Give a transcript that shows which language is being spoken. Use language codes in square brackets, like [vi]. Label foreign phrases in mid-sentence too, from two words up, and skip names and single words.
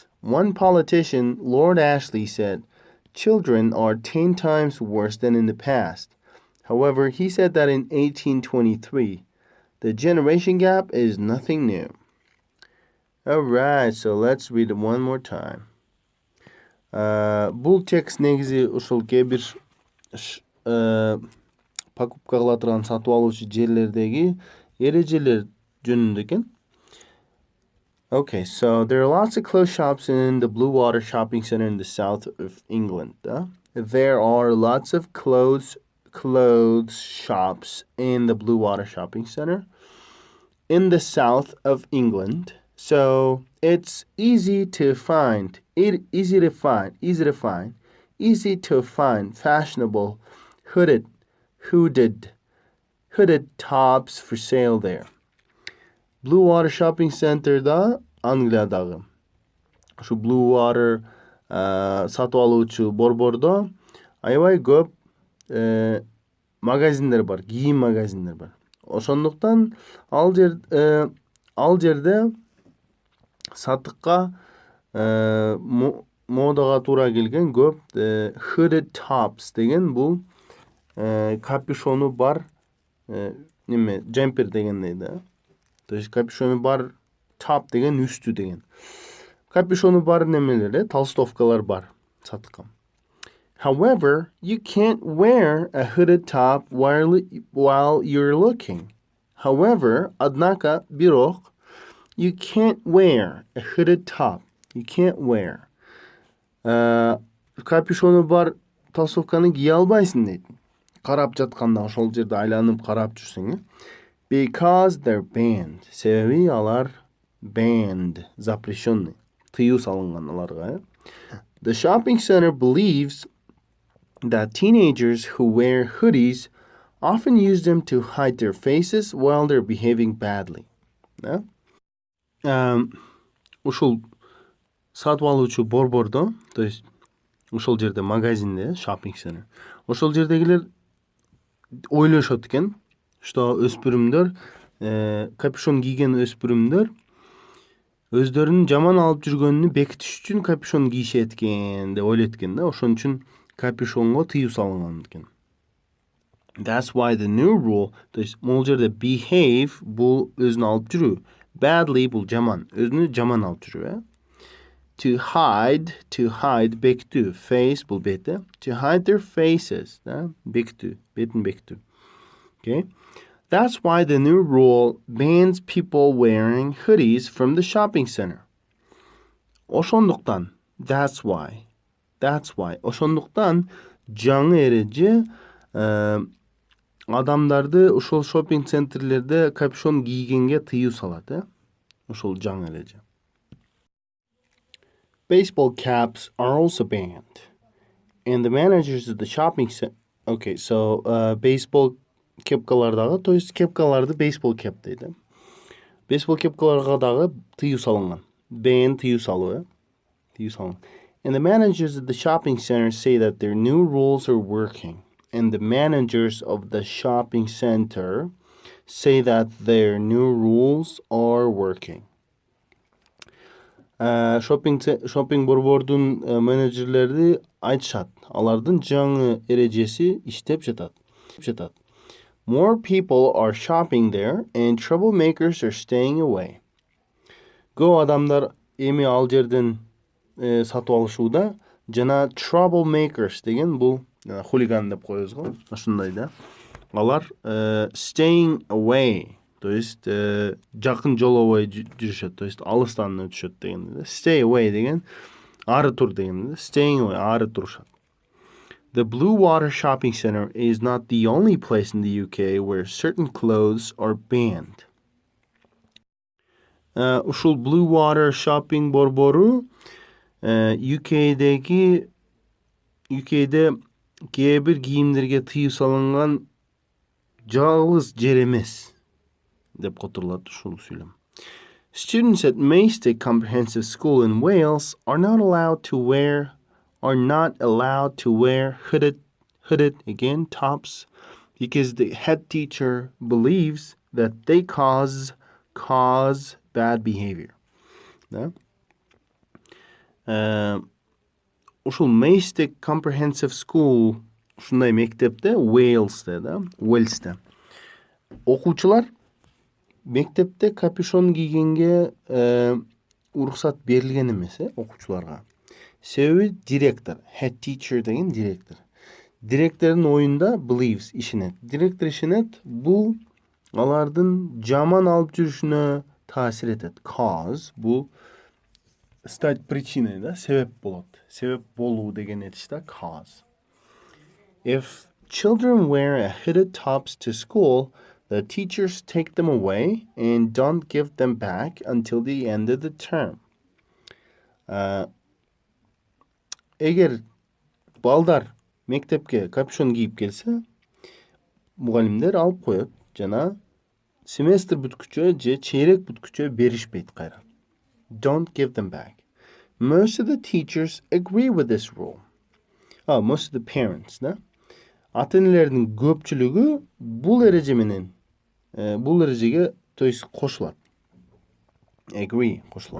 [en] One politician, Lord Ashley, said, "Children are 10 times worse than in the past." However, he said that in 1823. The generation gap is nothing new. Alright, so let's read it one more time. [ky] Бул текст негизи ушул кээ бир покупка кыла турган сатып алуучу жерлердеги эрежелер жөнүндө экен. [en] Okay, so there are lots of clothes shops in the Blue Water shopping center in the south of England. There are lots of clothes shops in the Blue Water shopping center in the south of England. So it's easy to find fashionable hooded tops for sale there. [ky] Blue Water shopping center'da Angliядагы. Şu Blue Water сатып алуучу борбордо аябай көп магазиндер бар, кийим магазиндер бар. Ошондуктан ал жерде сатыкка модага туура келген көп [en] hooded tops [ky] деген бул капюшону бар джемпер дегендей да. [ru] То есть [ky] капюшону бар топ деген үстү деген. Капюшону бар немелер, толстовкалар бар сатыкка. [en] However, you can't wear a hooded top while you're looking. However, однако, бирок, you can't wear a hooded top. You can't wear. [ky] Капюшону бар толстовканы кие албайсың дейт. Карап жатканда ошол жерде айланып карап жүрсөң, [en] because they're banned. [ky] Себеби алар banned, запрещенный. Тыюу салынган аларга. [en] The shopping center believes that teenagers who wear hoodies often use them to hide their faces while they're behaving badly. [ky] Ушул сатып алуучу борбордо, [ru] то есть [ky] ушул жерде магазинде, [en] shopping center. [ky] Ошол жердегилер ойлошот экен, что өспүрүмдөр, капюшон кийген өспүрүмдөр өздөрүнүн жаман алып жүргөнүнү бекитиш үчүн капюшон кийишет экен деп ойлойт экен да. Ошон үчүн капюшонго тыюу салынган экен. [en] That's why the new rule, [ru] то есть [ky] могул жерде behave бул өзүнү алып жүрүү, badly бул жаман, өзүнү жаман алып жүрүү. [en] To hide [ky] бекитүү, face бул бети. [en] To hide their faces, [ky] бекитүү, бетин бекитүү. [en] Okay? That's why the new rule bans people wearing hoodies from the shopping center. Ошондуктан That's why. [ky] Ошондуктан жаңы эреже адамдарды ошол шопинг центрлерде капюшон кийгенге тыюу салат, ошол жаңы эреже. [en] Baseball caps are also banned. And the managers of the shopping center... [ky] Okay, so baseball кепкалардагы, [ru] то есть [ky] кепкаларды [en] baseball cap [ky] дейт. Baseball кепкаларга дагы тыюу салынган. Ban тыюу салуу, тыюу салынган. [en] And the managers of the shopping center say that their new rules are working. And the managers of the shopping center say that their new rules are working. [ky] Shopping борбордун менеджерлери айтышат, алардын жаңы эрежеси иштеп жатат. [en] More people are shopping there and troublemakers are staying away. [ky] Көп адамдар эми ал жерден сатып алышууда, жана troublemakers деген бул хулиган деп коебуз го, ошондой да. [en] Алар staying away, [ru] то есть [ky] жакын жолобой жүрүшөт, [ru] то есть [ky] алыстан өтүшөт деген. [en] Stay away [ky] деген ары тур деген. [en] Staying away [ky] ары турушат. [en] The Blue Water Shopping Center is not the only place in the UK where certain clothes are banned. [ky] Ушул Blue Water Shopping борбору UK'de кээ бир кийимдерге тыюу салынган жалгыз жер эмес деп которулат ушул сүйлөм. [en] Students at Maystic Comprehensive School in Wales are not allowed to wear hooded again tops because the head teacher believes that they cause bad behavior. [ky] Ушул Maystic Comprehensive School ушундай мектепте Уэльсте окуучулар мектепте капюшон кийгенге уруксат берилген эмес окуучуларга. Себеби директор, [en] head teacher [ky] деген директордун оюнда believes, ишенет. Директор ишенет, бул алардын жаман алып жүрүшүнө таасир этет. Cause бул [ru] стать причиной, [ky] себеп болот. Себеп болуу деген этиш cause. [en] If children wear a hooded tops to school, the teachers take them away and don't give them back until the end of the term. [ky] Эгер балдар мектепке капюшон кийип келсе, мугалимдер алып коет жана семестр бүткүчө же чейрек бүткүчө беришпейт кайра. [en] Don't give them back. Most of the teachers agree with this rule. Most of the parents, [ky] ата-энелердин көпчүлүгү бул эрежеге [ru] то есть [ky] кошулат. Agree, кошулат.